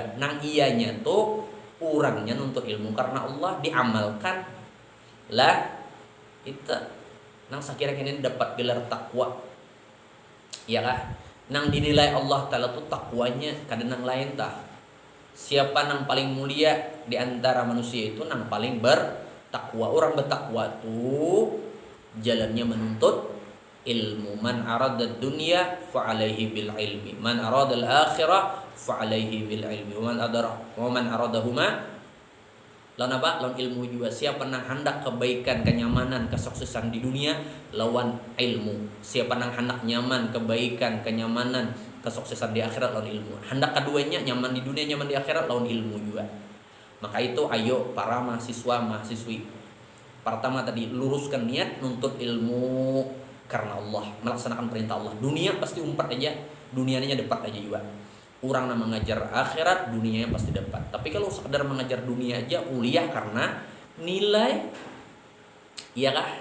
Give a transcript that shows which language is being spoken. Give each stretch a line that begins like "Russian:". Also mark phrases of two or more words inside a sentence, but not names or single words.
Banjar: Nang ianya tuh orangnya nuntut ilmu karena Allah diamalkan lah itu nang sakira kini dapat gelar takwa. Ya kah? Nang dinilai Allah Ta'ala tuh takwanya kada nang lain tah. Siapa nang paling mulia di antara manusia itu nang paling bertakwa. Orang bertakwa tuh jalannya menuntut ilmu.
Arabic: من أراد الدنيا فعليه بالعلم، من أراد الآخرة فعليه بالعلم، ومن أرادهما
Banjar: lawan apa? Lawan ilmu juga. Siapa nang hendak kebaikan, kenyamanan, kesuksesan di dunia lawan ilmu. Siapa nang hendak nyaman, kebaikan, kenyamanan, kesuksesan di akhirat lawan ilmu. Hendak keduanya nyaman di dunia, nyaman di akhirat lawan ilmu juga. Maka itu ayo para mahasiswa, mahasiswi. Pertama tadi luruskan niat nuntut ilmu karena Allah, melaksanakan perintah Allah. Dunia pasti umpat aja, dunianya dapat aja juga. Orang yang mengajar akhirat, dunianya pasti dapat. Tapi kalau sekedar mengajar dunia aja, kuliah karena nilai, iya kah?